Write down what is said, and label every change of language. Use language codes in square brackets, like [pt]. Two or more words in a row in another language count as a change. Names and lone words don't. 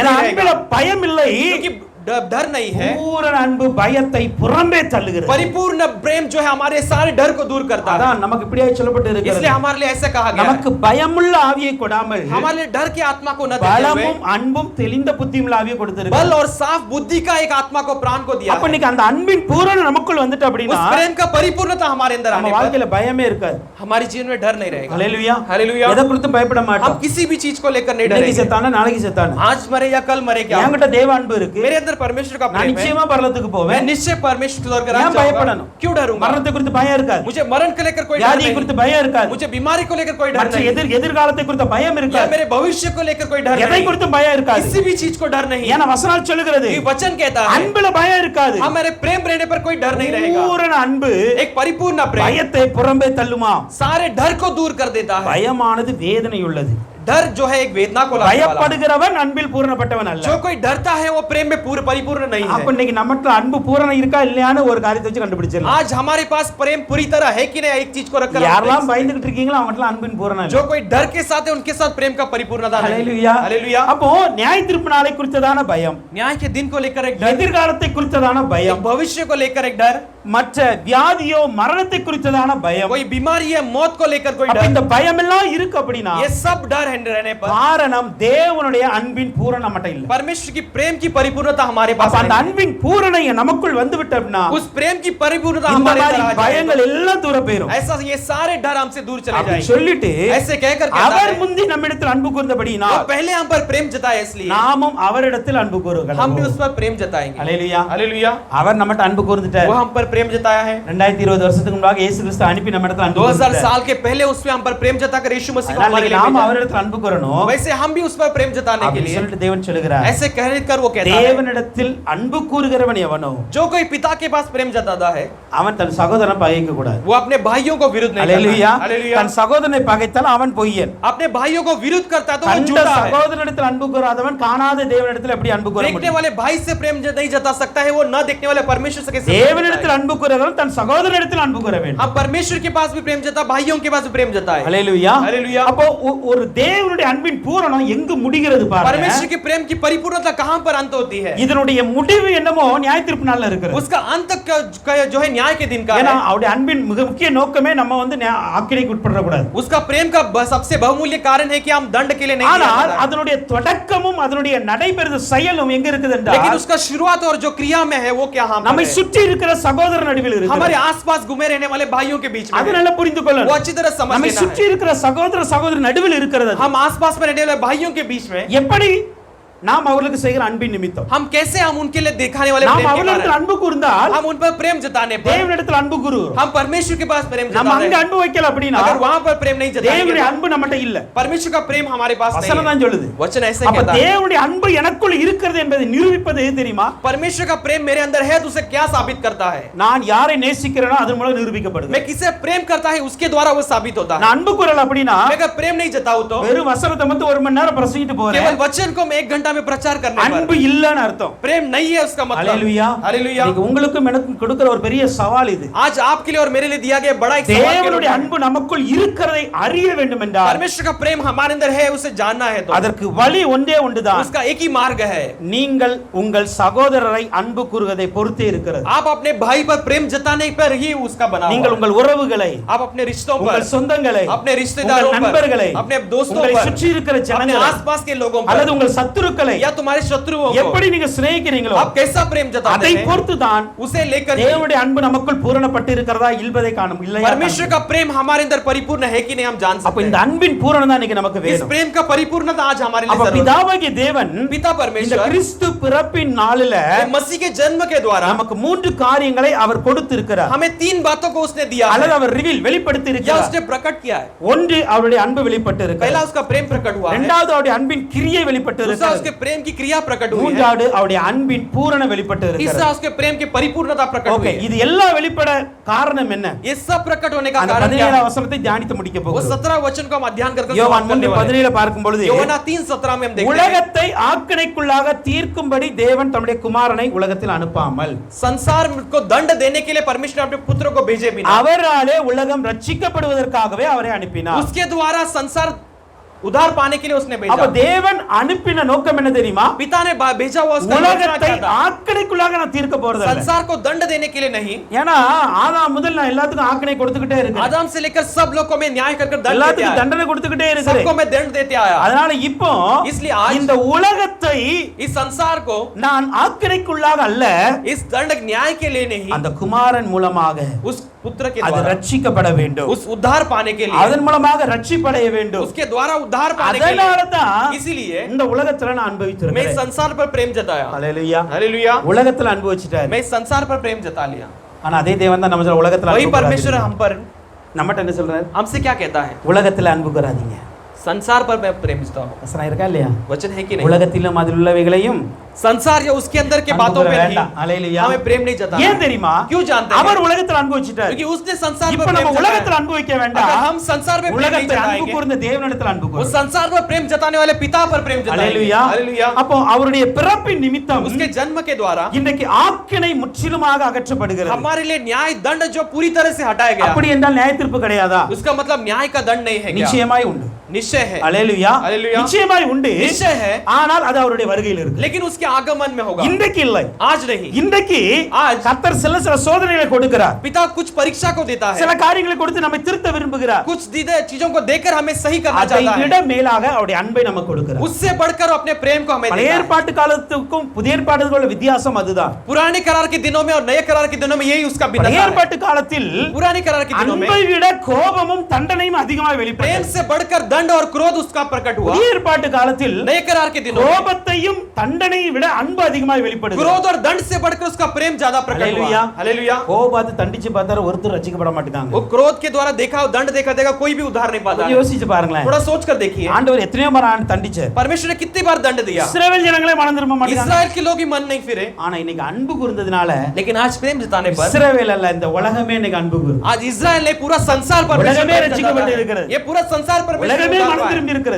[ta] ஏன்னா [hi] नहीं [ta] அன்பில [hi] रहेगा, [ta] பயம் இல்லை. [hi] क्योंकि डर नहीं है। [ta] பூரண அன்பு பயத்தை புறம்பே தள்ளுகிறது. [hi] परिपूर्ण प्रेम जो है हमारे सारे डर को दूर करता है। [ta] அதான் நமக்கு இப்படியே சொல்லப்பட்டு [hi] इसलिए [ta] இருக்கிறது. [hi] हमारे लिए ऐसा कहा गया है, [ta] நமக்கு பயமுள்ள ஆவியை கொடாமல் [hi] हमारे लिए डर की आत्मा को न देते हुए [ta] பலமும் அன்பும் தெளிந்த புத்தியுள்ள ஆவியை [hi] बल [ta] கொடுத்திருக்கிறார். [hi] और साफ बुद्धि का एक आत्मा को प्राण को दिया [ta] அப்ப [hi] है। [ta] இன்னைக்கு அந்த அன்பின் பூரண நமக்குள்ள வந்துட்டு [hi] उस [ta] அப்படினா [hi] प्रेम का परिपूर्णता हमारे अंदर [ta] நம்ம [hi] आने पर [ta] வாழ்க்கையில பயமே இருக்காது. [hi] हमारे जीवन में डर नहीं रहेगा। [ta] ஹalleluya. [hi] हालेलुया। [ta] எதை குறித்து பயப்பட [hi] हम [ta] மாட்டோம். [hi] किसी भी चीज को लेकर नहीं [ta] இன்னைக்கு [hi] डरेंगे। [ta] செத்தானா நாளைக்கு செத்தானா [hi] आज मरे या कल मरे क्या, [ta] என்கிட்ட தேவ அன்பு இருக்கு. [hi] मेरे अंदर परमेश्वर का [ta] நான் [hi] प्रेम है, [ta] நிச்சயமா பரலோகத்துக்கு [hi] मैं [ta] போவேன். [hi] निश्चय परमेश्वर की ओर [ta] ஏன் [hi] जाऊंगा। [ta] பயப்படணும்? [hi] क्यों डरूंगा? [ta] மரணத்தை குறித்து பயம் இருக்காது. [hi] मुझे मरण को लेकर कोई डर [ta] வியாதியை [hi] नहीं, [ta] குறித்து பயம் இருக்காது. [hi] मुझे बीमारी को लेकर कोई डर [ta] மற்ற [hi] नहीं, [ta] எதிர்காலத்தை குறித்த பயம் [hi] या [ta] இருக்காது. [hi] मेरे भविष्य को लेकर कोई डर [ta] எதை [hi] नहीं, [ta] குறித்தும் பயம் இருக்காது. [hi] किसी भी चीज को डर नहीं। [ta] ஏன்னா வசனம் சொல்லுகிறது [hi] ये वचन कहता है [ta] அன்புல பயம் இருக்காது. [hi] हमारे प्रेम रहने पर कोई डर नहीं रहेगा। [ta] பூரண அன்பு [hi] एक परिपूर्ण प्रेम [ta] பயத்தை புறம்பே தள்ளுமா. [hi] सारे डर को दूर कर देता है। [ta] பயமானது வேதனை உள்ளது. [hi] डर जो है एक वेदना को लाने वाला। [ta] பயப்படுகிறவன் அன்பில் பூரணப்பட்டவன் அல்ல. [hi] जो कोई डरता है वो प्रेम में पूर्ण परिपूर्ण नहीं [ta] அப்ப [hi] है। [ta] இன்னைக்கு நம்மட்ட அன்பு பூரணம் இருக்கா இல்லையான்னு ஒரு காரியத்தை வச்சு கண்டுபிடிச்சிடலாம். [hi] आज हमारे पास प्रेम पूरी तरह है कि नहीं, एक चीज को रखकर हम [ta] யாரெல்லாம் [hi] देख [ta] பயந்துகிட்டு இருக்கீங்களோ அவங்கட்ட அன்பின் பூரணம் [hi] सकते हैं। [ta] இல்ல. [hi] जो कोई डर के साथ है उनके साथ प्रेम का परिपूर्णता नहीं। [ta] ஹalleluya. [hi] हालेलुया। [ta] அப்போ நியாய தீர்ப்பு நாளை குறித்ததான பயம், [hi] न्याय के दिन को लेकर एक डर, [ta] எதிர்காலத்தை குறித்ததான [hi] एक [ta] பயம், [hi] भविष्य को लेकर एक डर, [ta] மற்ற வியாதியோ மரணத்தை குறித்ததான பயம், [hi] कोई बीमारी है मौत को लेकर कोई [ta] அப்ப [hi] डर, [ta] இந்த பயம் எல்லாம் இருக்கு அப்படினா [hi] ये सब डर रहने पर [ta] காரணம் தேவனுடைய அன்பின் பூரணம் நம்மட்ட இல்ல. [hi] परमेश्वर की प्रेम की परिपूर्णता हमारे पास [ta] அப்ப அந்த [hi] नहीं। [ta] அன்பின் பூரணம் நமக்குள் வந்து விட்டோம்னா [hi] उस प्रेम की परिपूर्णता [ta] இந்த [hi] हमारे [ta] மாதிரி [hi] अंदर आ जाए [ta] பயங்கள் எல்லாம் தூர போயிடும். [hi] तो ऐसा ये सारे डर हमसे दूर चले [ta] அப்படி [hi] जाएंगे। [ta] சொல்லிட்டு [hi] ऐसे कहकर कहता [ta] அவர் [hi] है, [ta] முந்தி நம்மிடத்தில் அன்பு கூர்ந்தபடியினால் [hi] वो पहले हम पर प्रेम जताए इसलिए [ta] நாமும் அவரிடத்தில் அன்பு கூறுகிறோம். [hi] हम भी उस पर प्रेम जताएंगे। [ta] ஹalleluya. [hi] हालेलुया। [ta] அவர் நம்மட்ட அன்பு கூர்ந்துட்டார். [hi] वो हम पर प्रेम प्रेम जताया है। [ta] 2020 வருஷத்துக்கு முன்னாடி இயேசு கிறிஸ்து அனுப்பி நம்ம இடத்துல அன்பு [hi] 2000 [ta] கூர்ந்தார். [hi] साल के पहले उसमें हम पर प्रेम जताकर यीशु मसीह को [ta] அதனால [hi] हमारे लिए [ta] நாம [hi] भेजा। [ta] அவரிடத்துல அன்பு கூறணும். [hi] वैसे हम भी उस पर प्रेम जताने के [ta] அப்படி [hi] लिए [ta] சொல்லிட்டு தேவன் சொல்லுகிறார், [hi] ऐसे कहकर वो कहता है, [ta] தேவனிடத்தில் அன்பு கூறுகிறவன் எவனோ [hi] जो कोई पिता के पास प्रेम जताता है [ta] அவன் தன் சகோதரனை பகைக்க கூடாது. [hi] वो अपने भाइयों को विरुद्ध नहीं [ta] அல்லேலூயா. [hi] करता। हालेलुया। [ta] தன் சகோதரனை பகைத்தால் அவன் பொய்யன். [hi] अपने भाइयों को विरुद्ध करता है तो वो [ta] தன் [hi] झूठा है। [ta] சகோதரனிடத்தில் அன்பு கூறாதவன் காணாத தேவனிடத்தில் எப்படி அன்பு கூற [hi] देखने [ta] முடியும்? [hi] वाले भाई से प्रेम नहीं जता सकता है, वो न देखने वाले परमेश्वर से कैसे प्रेम [ta] தேவனிடத்தில் [hi] जताएगा? [ta] அன்பு கூறுகிறவன் தன் சகோதரனிடத்தில் அன்பு கூற வேண்டும். [hi] हम परमेश्वर के पास भी प्रेम जता, भाइयों के पास भी प्रेम जता है। [ta] அல்லேலூயா. [hi] हालेलुया। [ta] அப்போ ஒரு தேவனுடைய அன்பின் பூரணம் எங்கு முடிகிறது பாருங்க. [hi] परमेश्वर के प्रेम की परिपूर्णता कहां पर अंत होती है? [ta] இதனுடைய முடிவு என்னமோ நியாயத்தீர்ப்பு நாள்ல இருக்கிறது. [hi] उसका अंत जो है न्याय के दिन का [ta] ஏன்னா [hi] है। [ta] அவருடைய அன்பின் மிக முக்கிய நோக்கமே நம்ம வந்து ஆக்கினைக்கு உட்பட கூடாது. [hi] उसका प्रेम का सबसे बहुमूल्य कारण है कि हम दंड के लिए नहीं [ta] ஆனால் [hi] दिया जाता है। [ta] அதனுடைய தொடக்கமும் அதனுடைய நடைபெறும் செயலும் எங்க இருக்குது [hi] लेकिन [ta] என்றால் [hi] उसका शुरुआत और जो क्रिया में है वो क्या हम [ta] நம்மை சுற்றி இருக்கிற சகோதர நடுவில் [hi] हमारे [ta] இருக்கிறது. [hi] आसपास घूमे रहने वाले भाइयों के बीच में [ta] அது [hi] है। [ta] நல்லா புரிந்து [hi] वो [ta] கொள்ளணும். [hi] अच्छी तरह समझ [ta] நம்மை [hi] लेना [ta] சுற்றி [hi] है। [ta] இருக்கிற சகோதர நடுவில் இருக்கிறது. [hi] हम आसपास में रहने वाले भाइयों के बीच में [ta] எப்படி நாம் அவர்களுக்கு செய்கிற அன்பின் நிமித்தம் [hi] हम कैसे हम उनके लिए दिखाने वाले [ta] நாம் [hi] प्रेम के [ta] அவர்களிடத்தில் [hi] कारण [ta] அன்பு கூர்ந்தால் [hi] हम उन पर प्रेम जताने पर [ta] தேவனிடத்தில் அன்பு கூறுவோம். [hi] हम परमेश्वर के पास प्रेम [ta] நம்ம [hi] जताते [ta] அங்க [hi] हैं। [ta] அன்பு வைக்கல அப்படின்னா [hi] अगर वहां पर प्रेम नहीं जताएंगे [ta] தேவனுடைய [hi] तो [ta] அன்பு நம்மட்ட இல்ல. [hi] परमेश्वर का प्रेम हमारे पास नहीं [ta] வசனம் [hi] है। [ta] தான் சொல்லுது. [hi] वचन ऐसे [ta] அப்ப [hi] कहता है, [ta] தேவனுடைய அன்பு எனக்குள் இருக்கிறது என்பதை நிரூபிப்பது எது தெரியுமா? [hi] परमेश्वर का प्रेम मेरे अंदर है तो उसे क्या साबित करता है? [ta] நான் யாரை நேசிக்கிறேனோ அதன் மூலம் நிரூபிக்கப்படுது. [hi] मैं किसे प्रेम करता है उसके द्वारा वो साबित होता है। [ta] நான் அன்பு கூறல அப்படின்னா [hi] मैं अगर प्रेम नहीं जताऊं तो [ta] வெறும் வசனத்தை மட்டும் ஒரு மணி நேரம் பிரசங்கிட்டு போறேன். [hi] केवल वचन को मैं 1 घंटा में प्रचार करने [ta] அன்பு [hi] पर [ta] இல்லன்னு அர்த்தம். [hi] प्रेम नहीं है उसका मतलब। [ta] ஹalleluya. [hi] हालेलुया। [ta] இன்னைக்கு உங்களுக்கும் எனக்கும் கொடுக்கிற ஒரு பெரிய சவால் இது. [hi] आज आपके लिए और मेरे लिए दिया गया बड़ा एक सवाल के रूप [ta] தேவனுடைய [hi] में, [ta] அன்பு நமக்குள் இருக்கிறதை அறிய வேண்டும் என்றால் [hi] परमेश्वर का प्रेम हमारे अंदर है उसे जानना है तो [ta] அதற்கு வழி ஒன்றே ஒன்றுதான். [hi] उसका एक ही मार्ग है। [ta] நீங்கள் உங்கள் சகோதரரை அன்பு கூறுவதை பொறுத்தே இருக்கிறது. [hi] आप अपने भाई पर प्रेम जताने पर ही उसका बना [ta] நீங்கள் [hi] हुआ है। [ta] உங்கள் உறவுகளை, [hi] आप अपने रिश्तों पर, [ta] உங்கள் சொந்தங்களை, [hi] अपने रिश्तेदारों [ta] உங்கள் [hi] पर, [ta] நண்பர்களை, [hi] अपने दोस्तों [ta] உங்களை [hi] पर, [ta] சுற்றி இருக்கிற [hi] अपने [ta] ஜனங்களை [hi] आसपास के लोगों [ta] அல்லது [hi] पर [ta] உங்கள் சத்துருக்களை [hi] या तुम्हारे शत्रुओं को [ta] எப்படி நீங்க சிநேகிக்கிறீங்களோ [hi] आप कैसा प्रेम जताते [ta] அதை [hi] हैं [ta] பொறுத்து தான் [hi] उसे लेकर ही [ta] தேவனுடைய அன்பு நமக்குள் பூரணப்பட்டு இருக்கிறதா இல்லதை காணும் இல்லையா? [hi] परमेश्वर का प्रेम हमारे अंदर परिपूर्ण है कि नहीं हम जान [ta] அப்ப [hi] सकते [ta] இந்த [hi] हैं। [ta] அன்பின் பூரணம் தான் இன்னைக்கு நமக்கு [hi] इस [ta] வேணும். [hi] प्रेम का परिपूर्णता आज हमारे लिए [ta] அப்ப [hi] जरूरी है। [ta] பிதாவாகிய தேவன் [hi] पिता [ta] இந்த [hi] परमेश्वर [ta] கிறிஸ்து பிறப்பின் நாளில [hi] मसीह के जन्म के द्वारा [ta] நமக்கு 3 காரியங்களை அவர் கொடுத்து இருக்கிறார். [hi] हमें 3 बातों को उसने दिया [ta] அல்லது [hi] है [ta] அவர் வெளிப்படுத்தி [hi] या [ta] இருக்கிறார். [hi] उसने प्रकट किया है। [ta] ஒன்று அவருடைய அன்பு வெளிப்பட்டு [hi] पहला [ta] இருக்கிறது. [hi] उसका प्रेम प्रकट हुआ है, [ta] இரண்டாவது அவருடைய அன்பின் கிரியை வெளிப்பட்டு [hi] दूसरा [ta] இருக்கிறது. [hi] उसके प्रेम की क्रिया प्रकट हुई है, [ta] மூன்றாவது அவருடைய அன்பின் பூரண வெளிப்பட்டு [hi] तीसरा [ta] இருக்கிறது. [hi] उसके प्रेम की परिपूर्णता प्रकट [ta] ஓகே, [hi] हुई है। [ta] இது எல்லாம் வெளிப்பட காரணம் என்ன? [hi] ये सब प्रकट होने का [ta] அந்த [hi] कारण क्या [ta] 17 [hi] है? [ta] வசனத்தை தியானித்து முடிக்க [hi] वो [ta] போகிறோம். [hi] 17 वचन को हम अध्ययन करके [ta] யோவான் [hi] समाप्त करने वाले हैं। [ta] 3:17 பார்க்கும் பொழுது [hi] யோவானா 3:17 में हम देखते हैं [ta] உலகத்தை ஆக்கினைக்குள்ளாக தீர்க்கும்படி தேவன் தம்முடைய குமாரனை உலகத்தில் அனுப்பாமல் [hi] संसार को दंड देने के लिए परमेश्वर ने अपने पुत्र को भेजे बिना [ta] அவராலே உலகம் ரட்சிக்கப்படுவதற்காகவே அவரை அனுப்பினார். [hi] उसके द्वारा संसार उद्धार पाने के लिए उसने [ta] அப்ப [hi] भेजा। [ta] தேவன் அனுப்பின நோக்கம் என்ன தெரியுமா? [hi] पिता ने भेजा हुआ उसका योजना [ta] உலகத்தை [hi] क्या था? [ta] ஆக்கினைக்குள்ளாக நான் தீர்க்க போறது இல்ல. [hi] संसार को दंड देने के लिए नहीं, [ta] ஏன்னா ஆதாம் முதல் நான் எல்லாத்துக்கும் ஆக்கினை கொடுத்துக்கிட்டே இருக்கேன். [hi] आदम से लेकर सब लोगों को मैं न्याय कर दंड देते [ta] எல்லாத்துக்கும் [hi] आया, [ta] தண்டனை கொடுத்துக்கிட்டே [hi] सबको [ta] இருக்கிறேன். [hi] मैं दंड देते आया। [ta] அதனால இப்போ [hi] इसलिए आज [ta] இந்த உலகத்தை [hi] इस संसार को [ta] நான் ஆக்கினைக்குள்ளாக அல்ல, [hi] इस दंड न्याय के लिए नहीं, [ta] அந்த குமாரன் மூலமாக [hi] उस पुत्र के [ta] அது [hi] द्वारा [ta] ரட்சிக்கப்பட வேண்டும். [hi] उस उद्धार पाने के लिए, [ta] அதன் மூலமாக ரட்சிப்படைய வேண்டும். [hi] उसके द्वारा उद्धार पाने के [ta] அதனால [hi] लिए, [ta] தான் [hi] इसीलिए [ta] இந்த உலகத்துல நான் [hi] मैं इस [ta] அனுபவித்திருக்கிறேன். [hi] संसार पर प्रेम जताया। [ta] ஹalleluya. [hi] हालेलुया। [ta] உலகத்துல அனுபவிச்சிட்டாரு. [hi] मैं इस संसार पर प्रेम जता लिया। [ta] ஆனா அதே தேவன் தான் நம்ம சொல்ற உலகத்துல [hi] वही [ta] அன்பு [hi] परमेश्वर [ta] கூறாதீங்க. [hi] हम पर [ta] நம்மட்ட என்ன சொல்றாரு? [hi] हमसे क्या कहता है? [ta] உலகத்துல அன்பு கூறாதீங்க. [hi] संसार पर मैं प्रेम जता हूं। [ta] வசனம் இருக்கா இல்லையா? [hi] वचन है कि नहीं? [ta] உலகத்திலும் அதில் உள்ளவைகளையும் [hi] संसार या उसके अंदर के [ta] அன்பு [hi] बातों [ta] கூற [hi] पे नहीं, [ta] வேண்டாம். ஹalleluya. [hi] हमें प्रेम नहीं जताना। [ta] ஏன் தெரியுமா? [hi] क्यों जानते हैं? [ta] அவர் உலகத்துல அனுபவிச்சிட்டார். [hi] क्योंकि उसने संसार [ta] இப்ப [hi] पर [ta] நம்ம [hi] प्रेम [ta] உலகத்துல [hi] जताया। [ta] அன்பு வைக்க [hi] अगर [ta] வேண்டாம். [hi] हम संसार में प्रेम नहीं [ta] உலகத்துல அன்பு [hi] जताएंगे, [ta] கூர்ந்த தேவனிடத்துல அன்பு [hi] उस [ta] கூறுவோம். [hi] संसार पर प्रेम जताने वाले पिता पर प्रेम जताएंगे। [ta] ஹalleluya. [hi] हालेलुया। [ta] அப்போ அவருடைய பிறப்பின் நிமித்தம் [hi] उसके जन्म के द्वारा [ta] இன்றைக்கு ஆக்கினை முற்றிலுமாக அகற்றப்படுகிறது. [hi] हमारे लिए न्याय दंड जो पूरी तरह से हटाया गया, [ta] அப்படி என்றால் நியாய தீர்ப்பு கிடையாதா? [hi] उसका मतलब न्याय का दंड नहीं है क्या? [ta] நிச்சயமாய் உண்டு. [hi] निश्चय है। [ta] ஹalleluya. ஹalleluya. நிச்சயமாய் உண்டு. [hi] निश्चय है, [ta] ஆனால் அது அவருடைய வருகையில் இருக்கு. [hi] लेकिन उसके आगमन में होगा, [ta] இன்றைக்கு இல்லை. [hi] आज नहीं। [ta] இன்றைக்கு [hi] आज [ta] கர்த்தர் சில சோதனைகளை கொடுக்கிறார். [hi] पिता कुछ परीक्षा को देता है, [ta] சில காரியங்களை கொடுத்து நம்மை திருத்த விரும்புகிறார். [hi] कुछ दीदे चीजों को देकर हमें सही करना [ta] அதை [hi] चाहता [ta] விட [hi] है, [ta] மேலாக அவருடைய அன்பை நமக்கு கொடுக்கிறார். [hi] उससे बढ़कर अपने प्रेम को हमें [ta] பழைய [hi] देता है। [ta] ஏற்பாட்டு காலத்துக்கும் புதிய ஏற்பாட்டுக்குள்ள வித்தியாசம் அதுதான். [hi] पुराने करार के दिनों में और नए करार के दिनों में यही उसका [ta] பழைய [hi] भिन्नता है। [ta] ஏற்பாட்டு காலத்தில் [hi] पुराने करार के दिनों में [ta] அன்பை விட கோபமும் தண்டனையும் அதிகமாக [hi] प्रेम [ta] வெளிப்பட்டது. [hi] से बढ़कर दंड और क्रोध उसका प्रकट हुआ। [ta] புதிய ஏற்பாட்டு காலத்தில் [hi] नए करार के दिनों में [ta] கோபத்தையும் தண்டனையும் விட அன்பு அதிகமாக வெளிப்படுது. [hi] क्रोध और दंड से बढ़कर उसका प्रेम ज्यादा प्रकट हालेलुया. हुआ। हालेलुया। [ta] கோபாத்து தண்டிச்சு பார்த்தாரு ஒருத்தர் ரட்சிக்கப்பட மாட்டாங்க. [hi] वो क्रोध के द्वारा देखा और दंड देखा देगा कोई भी उद्धार नहीं पाता है। [ta] யோசிச்சு பாருங்களேன். [hi] थोड़ा सोच कर देखिए [ta] ஆண்டவர் எத்தனையோ முறை தண்டிச்சார். [hi] परमेश्वर ने कितनी बार दंड दिया। [ta] இஸ்ரவேல் ஜனங்களே மனம் திரும்ப மாட்டாங்க. [hi] इस्राएल के लोग ही मन नहीं फिरे। [ta] ஆனா இன்னைக்கு அன்பு கூர்ந்ததுனால [hi] लेकिन आज प्रेम जताने पर [ta] இஸ்ரவேல் அல்ல இந்த உலகமே இன்னைக்கு அன்பு கூர்ந்து. [hi] आज इस्राएल ने पूरा संसार पर [ta] உலகமே ரட்சிக்கப்பட்டு இருக்கிறது. [hi] ये पूरा संसार पर [ta] உலகமே மனம் திரும்பி இருக்கிறது.